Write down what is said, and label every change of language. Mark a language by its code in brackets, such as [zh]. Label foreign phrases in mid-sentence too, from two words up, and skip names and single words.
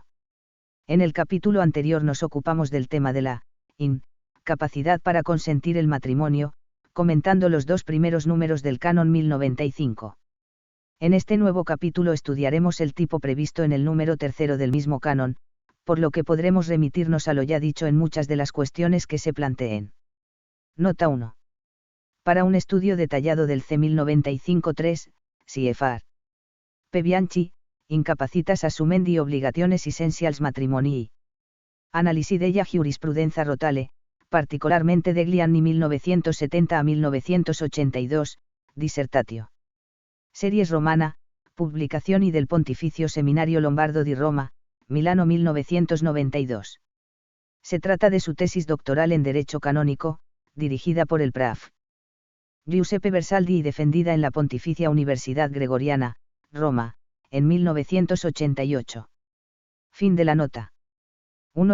[es] En el capítulo anterior nos ocupamos del tema de la incapacidad para consentir el matrimonio, comentando los dos primeros números del Canon 1095. En este nuevo capítulo estudiaremos el tipo previsto en el número tercero del mismo canon, por lo que podremos remitirnos a lo ya dicho en muchas de las cuestiones que se planteen. Nota 1. Para un estudio detallado del C 1095-3, CFR. P. Bianchi, Incapacitas assumendi obligaciones essentials matrimonii. Analisi della giurisprudenza rotale, particolarmente degli anni 1970 a 1982, dissertatio. Series Romana, Publicazioni del Pontificio Seminario Lombardo di Roma, Milano 1992. Se trata de su tesis doctoral en Derecho Canónico, dirigida por el Prof. Giuseppe Bersaldi y defendida en la Pontificia Universidad Gregoriana, Roma, en 1988. Fin de la nota. 1.